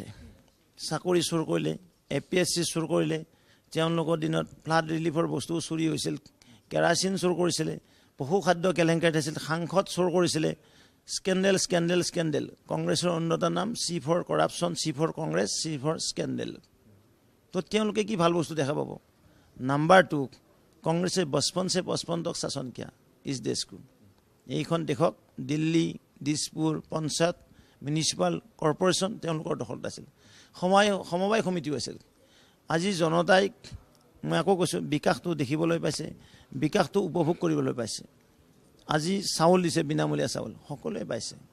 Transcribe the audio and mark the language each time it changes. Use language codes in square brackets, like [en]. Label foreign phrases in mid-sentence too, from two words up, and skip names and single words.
[as] চাকৰি চোৰ কৰিলে, APSC চোৰ কৰিলে, তেওঁলোকৰ দিনত [en] flood reliefৰ [as] বস্তু চুৰি হৈছিল, কেৰাচিন চোৰ কৰিছিলে, পশু খাদ্য কেলেংকাৰী থৈছিল, সাংসদ চোৰ কৰিছিলে, [en] scandal scandal scandal. [as] কংগ্ৰেছৰ অন্যতম নাম [en] C for corruption, C for Congress, C for scandal. [as] তো তেওঁলোকে কি ভাল বস্তু দেখা পাব? নাম্বাৰ 2, কংগ্ৰেছে [hi] 55 से 55 तक शासन किया इस देश को। [as] এইখন দেশক দিল্লী, দিছপুৰ, পঞ্চায়ত, [en] municipal corporation [as] তেওঁলোকৰ দখলত আছিল, সমবায় সমিতিও আছিল। আজি জনতাই, মই আকৌ কৈছোঁ, বিকাশটো দেখিবলৈ পাইছে, বিকাশটো উপভোগ কৰিবলৈ পাইছে। আজি চাউল দিছে, বিনামূলীয়া চাউল সকলোৱে পাইছে।